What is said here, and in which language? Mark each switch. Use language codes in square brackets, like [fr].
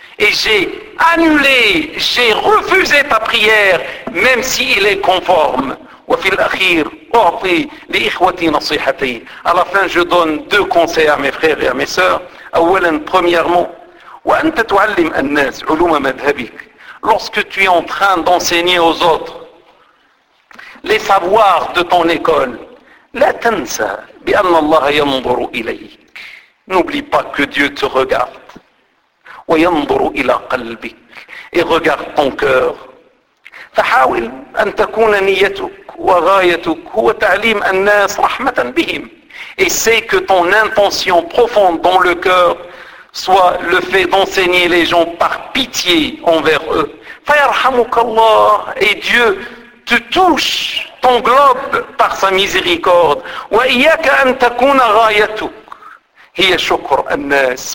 [fr] Et j'ai refusé ta prière, même s'il est conforme. [ar] وفي الأخير أعطي لإخوتي نصيحتي. [fr] À la fin, je donne deux conseils à mes frères et à mes sœurs. [ar] أولا, [fr] premièrement, [ar] وأنت تعلم الناس علوم مذهبك. [fr] Lorsque tu es en train d'enseigner aux autres les savoirs de ton école, [ar] لا تنسى بأن الله ينظر إليك. [fr] N'oublie pas que Dieu te regarde. [ar] وينظر إلى قلبك. [fr] Et regarde ton cœur. [ar] فحاول أن تكون نيتك وغايتك هو تعليم الناس رحمة بهم. [fr] Essaye que ton intention profonde dans le cœur soit le fait d'enseigner les gens par pitié envers eux. [ar] فيرحمك الله. [fr] Et Dieu te touche ton globe par sa miséricorde. [ar] Wa iyyaka an takuna ghayatuk hiya shukr an-nas.